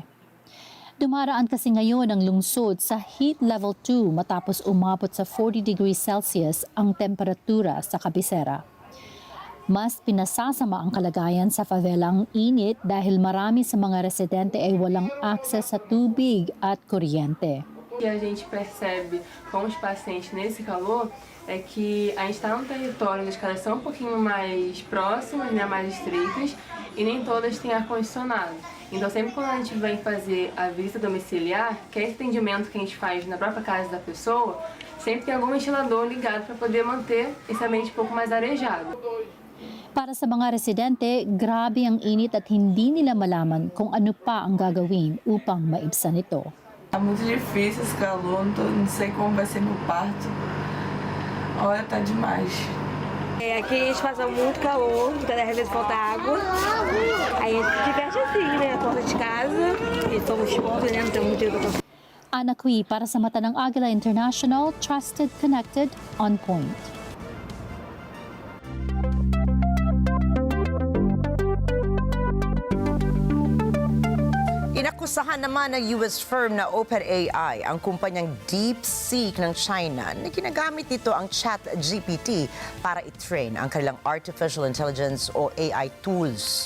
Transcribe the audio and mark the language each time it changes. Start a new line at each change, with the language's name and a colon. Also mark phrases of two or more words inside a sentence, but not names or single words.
Filipino: Dumaraan kasi ngayon ang lungsod sa heat level 2 matapos umabot sa 40 degrees Celsius ang temperatura sa kabisera. Mas pinasasama ang kalagayan sa favelang init dahil marami sa mga residente ay walang access sa tubig at kuryente.
Portuguese: O que a gente percebe com os pacientes nesse calor é que a gente está num território onde as casas são um pouquinho mais próximas, né, mais estreitas, e nem todas têm ar-condicionado. Então, sempre quando a gente vem fazer a visita domiciliar, que é esse atendimento que a gente faz na própria casa da pessoa, sempre tem algum ventilador ligado para poder manter esse ambiente um pouco mais arejado.
Filipino: Para sa mga residente, grabe ang init at hindi nila malaman kung ano pa ang gagawin upang maibsan ito.
Portuguese: Tá muito difícil esse calor, não sei como vai ser meu parto. Olha, tá demais. Aqui a gente passa muito calor, às vezes falta água. Aí a gente se diverte assim, né? Porta de casa, e somos pobres, né? Não temos muito dinheiro pra...
Filipino: Ana Cui para sa mata ng Agila International,
English: trusted, connected, on point.
Filipino: Inakusahan naman ng
English: US firm
Filipino: na OpenAI ang kumpanyang DeepSeek ng China na ginagamit nito ang ChatGPT para i-train ang kanilang
English: artificial intelligence
Filipino: o
English: AI tools.